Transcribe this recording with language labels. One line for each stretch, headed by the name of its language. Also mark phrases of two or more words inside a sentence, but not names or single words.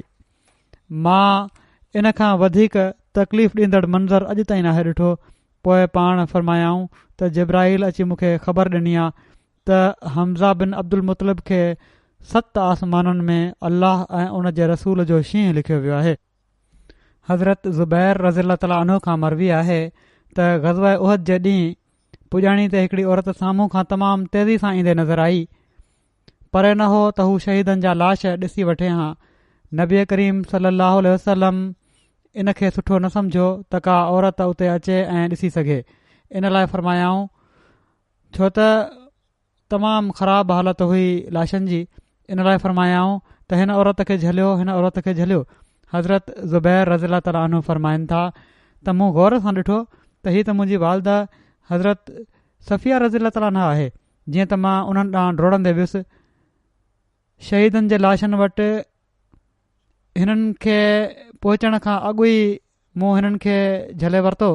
Sindhi: मां इन खां वधीक तकलीफ़ ॾींदड़ मंज़र अॼु ताईं नाहे ॾिठो। पोइ पाण फ़रमायाऊं त जिब्राईल अची मूंखे ख़बर ॾिनी आहे त हमज़ा बिन अब्दुल मुतलिब खे 7 आसमाननि में अल्लाह ऐं उन जे रसूल जो शींहुं लिखियो वियो आहे। हज़रत ज़ुबैर
Arabic: رضي الله تعالى عنه
Sindhi: खां मरवी आहे त ग़ज़वा उहद जे ॾींहुं पुॼाणी ते हिकिड़ी औरत साम्हूं खां तमामु तेज़ी सां ईंदे नज़र आई। परे न हो त हू शहीदनि जा लाश ॾिसी वठे हां। नबी करीम
Arabic: صلى الله عليه وسلم
Sindhi: इन खे सुठो न सम्झो त का औरत उते अचे ऐं ॾिसी सघे। इन लाइ फ़रमायाऊं छो त तमामु ख़राबु हालत हुई लाशनि जी। इन लाइ फ़रमायाऊं त हिन औरत खे झलियो, हिन औरत खे झलियो। हज़रत ज़ुबैर
Arabic: رضي الله تعالى عنه
Sindhi: फ़रमाइनि था त मूं गौर सां ॾिठो त हीअ त मुंहिंजी वालदा हज़रत सफ़िया
Arabic: رضي الله تعالى عنها
Sindhi: आहे। जीअं त मां उन्हनि ॾांहुं डोड़ंदे वियुसि। शहीदनि जे लाशनि वटि हिननि खे पहुचण खां अॻु ई मूं हिननि खे झले वरितो।